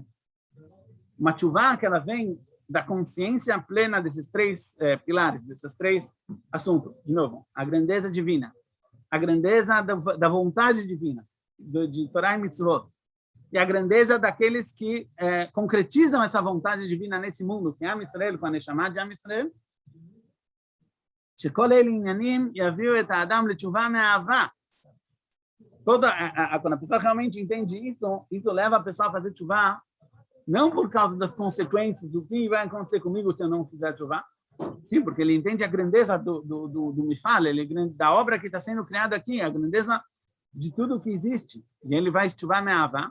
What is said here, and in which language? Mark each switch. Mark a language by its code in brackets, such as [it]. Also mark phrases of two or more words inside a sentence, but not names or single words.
[pt] Uma tchuvá que ela vem da consciência plena desses três pilares, desses três assuntos. De novo, a grandeza divina, a grandeza da vontade divina, de Torá e Mitzvot, e a grandeza daqueles que concretizam essa vontade divina nesse mundo, que é Am Israel, com a Neshama de Am Israel, [he] שכל אלה עניינים יביאו את האדם לתשובה מאהבה. [pt] Quando a pessoa realmente entende isso leva a pessoa a fazer tchuvá, não por causa das consequências, o que vai acontecer comigo se eu não fizer tchuvá, sim, porque ele entende a grandeza do mifal, da obra que está sendo criada aqui, a grandeza de tudo que existe, e ele vai [he] תשובה מאהבה.